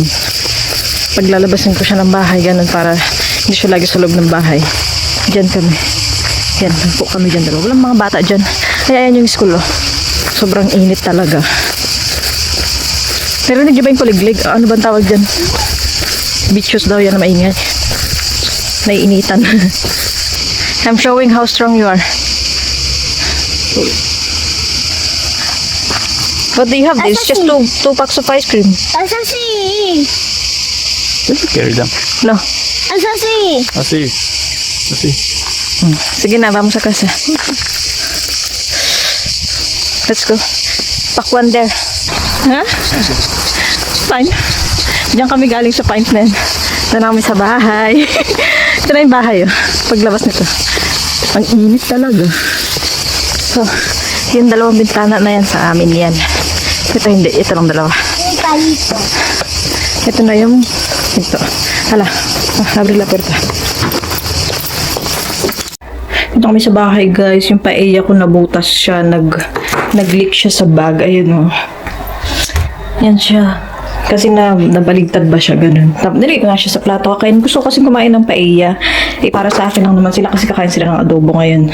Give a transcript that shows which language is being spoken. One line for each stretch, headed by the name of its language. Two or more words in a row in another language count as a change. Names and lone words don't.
Filipino: Paglalabasin ko siya ng bahay, ganun, para hindi siya lagi sa loob ng bahay. Diyan kami. Yan, po kami dyan dalawa. Walang mga bata dyan. Kaya yan yung school, oh. Sobrang init talaga. Pero hindi ba yung kuliglig? Ano bang tawag dyan? Beaches daw yan na maingay. Naiinitan.
English: I'm showing how strong you are. What do you have? This just two packs of ice cream.
Spanish: Eso sí.
English: Carry them. No.
Spanish: Eso sí. Así. Así.
Filipino: Sige na,
Spanish: vamos sa casa.
English: Let's go. Pack one there. Ha? Fine.
Filipino: Diyan kami galing sa Pines na yan. Ito na kami sa bahay. Ito na yung bahay, oh. Paglabas nito. Ang init talaga. So, yung dalawang bintana na yan sa amin yan. Ito hindi. Ito lang dalawa. Ito na yung ito. Hala.
Spanish: Abre la puerta.
Filipino: Ito kami sa bahay, guys. Yung paella ko nabutas siya. Nag-leak siya sa bag. Ayun, oh. Yan siya. Kasi nabaligtad ba siya, ganun. Nilagay ko nga siya sa plato. Kakain. Gusto ko kasi kumain ng paella. Para sa akin lang naman sila kasi kakain sila ng adobo ngayon.